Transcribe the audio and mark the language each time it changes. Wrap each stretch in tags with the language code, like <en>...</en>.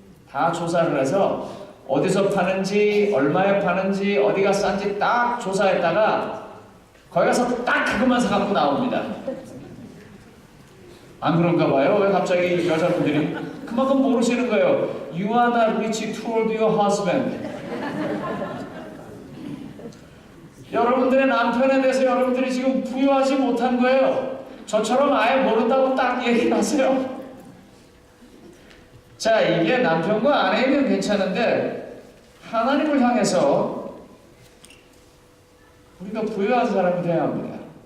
<ko>다 조사를 해서 어디서 파는지, 얼마에 파는지, 어디가 싼지 딱 조사했다가 거기 가서 딱 그것만 사갖고 나옵니다. 안 그런가 봐요? 왜 갑자기 여자분들이 그만큼 모르시는 거예요.</ko> <en>You are not rich toward your husband.</en> <ko>여러분들의 남편에 대해서 여러분들이 지금 부여하지 못한 거예요. 저처럼 아예 모른다고 딱 얘기를 하세요. 자, 이게 남편과 아내이면 괜찮은데 하나님을 향해서 우리가 부여한 사람이 되어야 합니다.</ko>